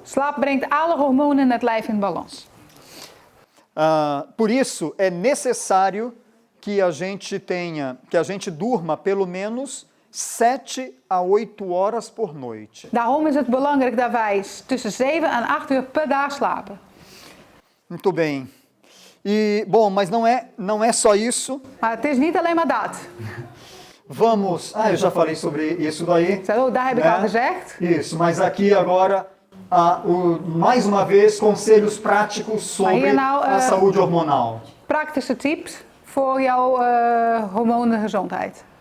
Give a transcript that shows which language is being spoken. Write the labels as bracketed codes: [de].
[nl] Slaap brengt alle hormonen in het lijf in balans. [pt] Por isso é necessário que a gente durma pelo menos 7 a 8 horas por noite. [nl] Daarom is het belangrijk dat wij tussen 7 en 8 uur per dag slapen. [pt] Muito bem. E, bom, mas não é só isso. [nl] Maar het is niet alleen maar dat. [pt] Vamos... eu já falei sobre isso daí. [nl] Zo, daar heb ik [pt] né? [nl] al gezegd. [pt] Isso, mas aqui agora, mais uma vez, conselhos práticos sobre [nl] Hier nou, [pt] a saúde hormonal. [nl] Praktische tips voor jouw hormonengezondheid.